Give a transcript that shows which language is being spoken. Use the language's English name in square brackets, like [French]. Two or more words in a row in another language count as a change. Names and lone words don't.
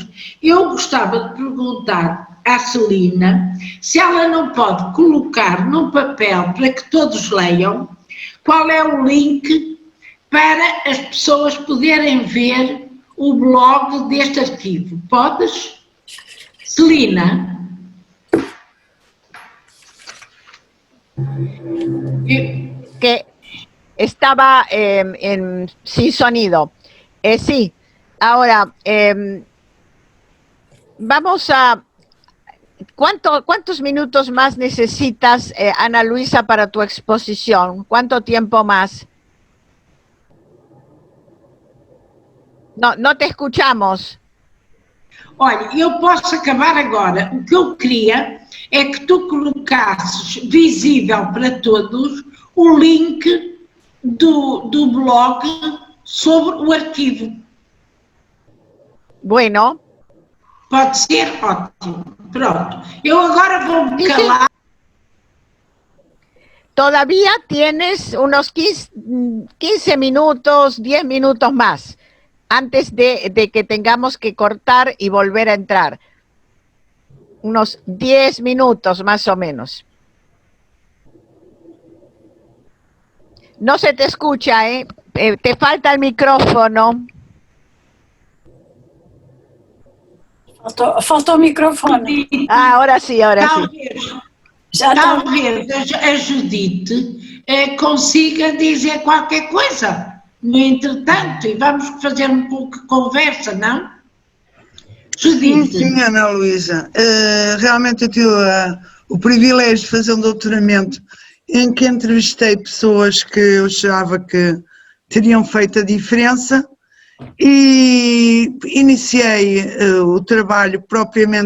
[Portuguese] Eu gostava de perguntar à Celina se ela não pode colocar no papel para que todos leiam qual é o link para as pessoas poderem ver o blog deste arquivo. Podes? Celina? [Spanish] Que estaba sin sonido. Sí, ahora vamos a... ¿Cuántos minutos más necesitas, Ana Luisa, para tu exposición? ¿Cuánto tiempo más? No te escuchamos. [Portuguese] Olha, eu posso acabar agora. O que eu queria é que tu colocasses visível para todos o link do blog sobre o arquivo. [Spanish] Bueno. [Portuguese] Pode ser? Ótimo. Pronto. Eu agora vou-me calar. [Spanish] Todavía tienes unos 15 minutos, 10 minutos más, antes de que tengamos que cortar y volver a entrar. Unos 10 minutos más o menos. No se te escucha, ¿eh? Te falta el micrófono. [Portuguese] Falta o microfone. [Spanish] Ah, ahora sí, ahora [Portuguese] talvez, [Spanish] sí. [Portuguese] Talvez a Judite consiga dizer qualquer coisa no entretanto e vamos fazer um pouco de conversa, não? Judite. Sim, Ana Luísa. Realmente eu tive o privilégio de fazer um doutoramento em que entrevistei pessoas que eu achava que teriam feito a diferença e iniciei o trabalho propriamente.